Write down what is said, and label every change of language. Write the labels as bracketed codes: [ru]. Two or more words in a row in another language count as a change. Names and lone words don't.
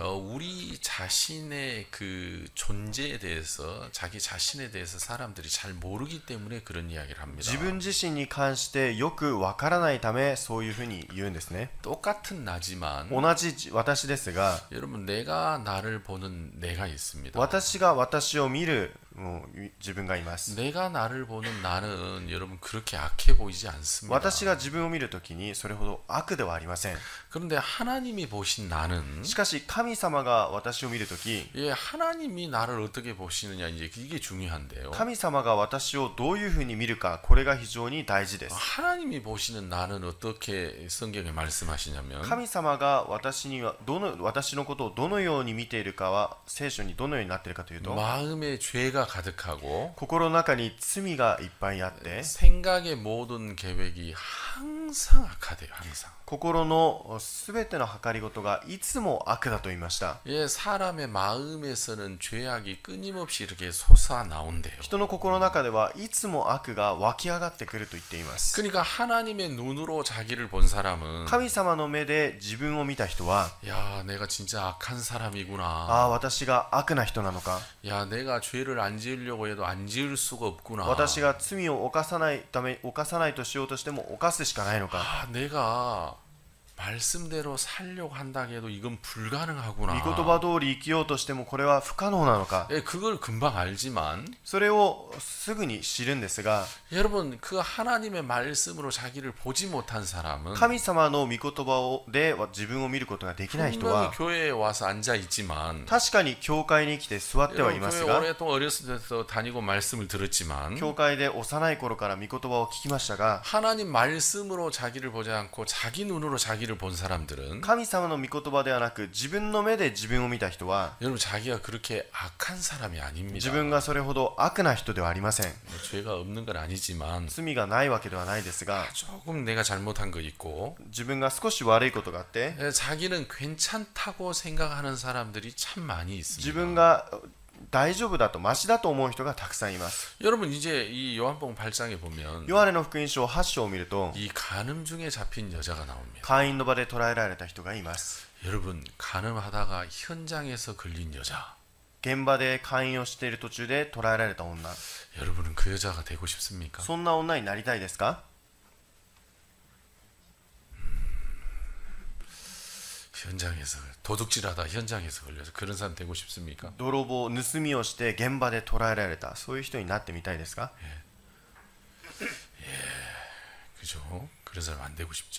[ko] 우리 자신의 그 존재에 대해서 자기 자신에 대해서 사람들이 잘 모르기 때문에 그런 이야기를 합니다. [ja] 自分自身に関してよくわからないためそういうふうに言うんですね。 [ko] 똑같은 나지만 [ja] 同じ私ですが、 [ko] 여러분 내가 나를 보는 내가 있습니다. [ja] 私が私を見るもう自分がいます。 [ko] 내가 나를 보는 나는 여러분 그렇게 악해 보이지 않습니다. [ja] 私が自分を見るときにそれほど悪ではありません。 [ko] 그런데 하나님이 보신 나는 [ja] しかし神様が私を見るとき、 [ko] 예, 하나님이 나를 어떻게 보시느냐 이제 이게 중요한데요. [ja] 神様が私をどういうふうに見るか、これが非常に大事です。 [ko] 하나님이 보시는 나는 어떻게 성경에 말씀하시냐면 [ja] 神様が私のことをどのように見ているかは聖書にどのようになっているかというと、 [ko] 마음에 죄가 가득하고 [ja] 心の中に罪がいっぱいあって、 [ko] 생각의 모든 계획이 항상 악하대요. 항상. [ja] 心のすべての計りごとがいつも悪だと言いました。 [ko] 예, 사람의 마음에서는 죄악이 끊임없이 이렇게 솟아 나온대요. [ja] 人の心の中ではいつも悪が湧き上がってくると言っています。 [ko] 그러니까 하나님의 눈으로 자기를 본 사람은 [ja] 神様の目で自分を見た人は、 [ko] 야, 내가 진짜 악한 사람이구나. [ja] ああ、私が悪な人なのか、 [ko] 야, 내가 죄를 안 지으려고 해도 안 지을 수가 없구나. [ja] 私が罪を犯さないとしようとしても犯すしかないのか、 [ko] 아, 내가 말씀대로 살려고 한다고 해도 이건 불가능하구나. [ja] 御言葉通り生きようとしてもこれは不可能なのか、 [ko] 예, 그걸 금방 알지만 [ja] それをすぐに知るんですが、 [ko] 여러분 그 하나님의 말씀으로 자기를 보지 못한 사람은 [ja] 神様の御言葉で自分を見ることができない人 [ko] 분명히 [ja] は、 [ko] 교회에 와서 앉아 있지만 [ja] 確かに教会に来て座ってはいます [ko] 교회 [ja] が、 [ko] 오랫동안 어렸을 때부터 다니고 말씀을 들었지만 [ja] 教会で幼い頃から御言葉を聞きましたが、 [ko] 하나님 말씀으로 자기를 보지 않고 자기 눈으로 자기를 본 사람들은 [ja] 神様の御言葉ではなく自分の目で自分を見た人は、 [ko] 여러분 자기가 그렇게 악한 사람이 아닙니다. [ja] 自分がそれほど悪な人ではありません。 [ko] 뭐 죄가 없는 건 아니지만 [ja] 罪がないわけではないですが、 [ko] 조금 내가 잘못한 거 있고 [ja] 自分が少し悪いことがあって、 [ko] 자기는 괜찮다고 생각하는 사람들이 참 많이 [ja] 自 [ko] 있습니다. [ja] 分が大丈夫だとマシだと思う人がたくさんいます。 [ko] 여러분 이제 이 요한복음 8장에 보면 [ja] ヨハネの福音書8章を見ると、 [ko] 이 간음 중에 잡힌 여자가 나옵니다. [ja] 会員の場で捕らえられた人がいます。 [ko] 여러분 간음하다가 현장에서 걸린 여자, [ja] 現場で会員をしている途中で捕らえられた女、 [ko] 여러분은 그 여자가 되고 싶습니까? [ja] そんな女になりたいですか？ [ko] 현장에서 도둑질하다 현장에서 걸려서 그런 사람 되고 싶습니까? [ja] 泥棒、盗みをして現場で捕らえられた、そういう人になってみたいですか？ [ko] 그죠? 그런 사람 안 되고 싶죠.